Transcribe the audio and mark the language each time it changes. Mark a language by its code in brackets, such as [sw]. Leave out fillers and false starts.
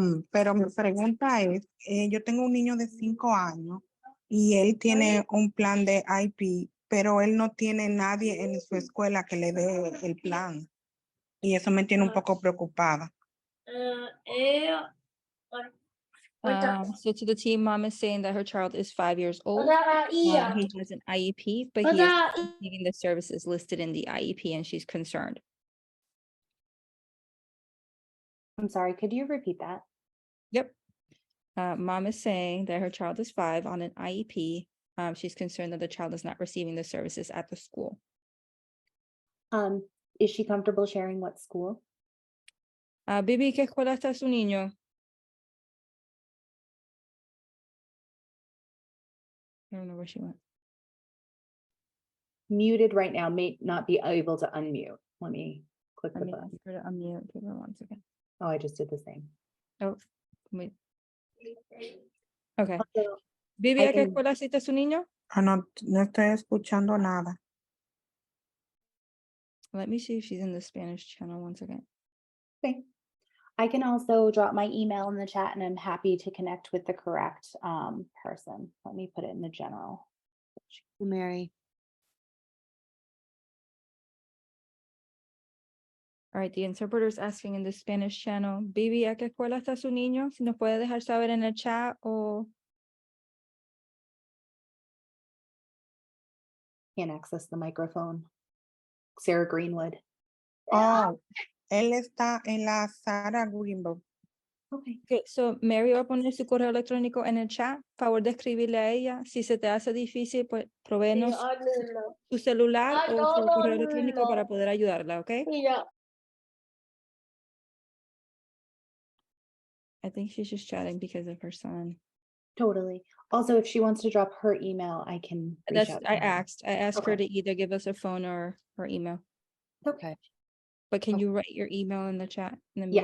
[es] Pero mi pregunta es, yo tengo un niño de 5 años y él tiene un plan de IP, pero él no tiene nadie en su escuela que le dé el plan. Y eso me tiene un poco preocupada. [en] So to the team, mom is saying that her child is 5 years old. He has an IEP, but he is receiving the services listed in the IEP and she's concerned. I'm sorry, could you repeat that? Yep. Mom is saying that her child is 5 on an IEP. She's concerned that the child is not receiving the services at the school. Is she comfortable sharing what school? [es] Bibi, ¿qué escuela está su niño? [en] I don't know where she went. Muted right now, may not be able to unmute. Let me click the Let me button. ask her to unmute. Give her 1 second. Oh, I just did the same. Oh, wait. Okay. Also, Bibi, I [es] ¿a qué [en] can- [es] escuela asiste su niño? No, no estoy escuchando nada. [en] Let me see if she's in the Spanish channel. 1 second. Okay. I can also drop my email in the chat and I'm happy to connect with the correct person. Let me put it in the general. Mary. All right, the interpreter is asking in the Spanish channel, Vivi, [es] ¿a qué escuela está su niño? Si nos puede dejar saber en el chat o... [en] Can't access the microphone. Sarah Greenwood. [es] Oh, él está en la Sarah Greenwood. [en] Okay. [es] Okay, so Mary va a poner su correo electrónico en el chat. Favor de escribirle a ella. Si se te hace difícil, pues provéenos su celular o su correo electrónico para poder ayudarla, ¿ok? [en] I think she's just chatting because of her son. Totally. Also, if she wants to drop her email, I can reach out. I asked her Okay. to either give us her phone or her email. Okay. But can you write your email in the chat? In the meeting?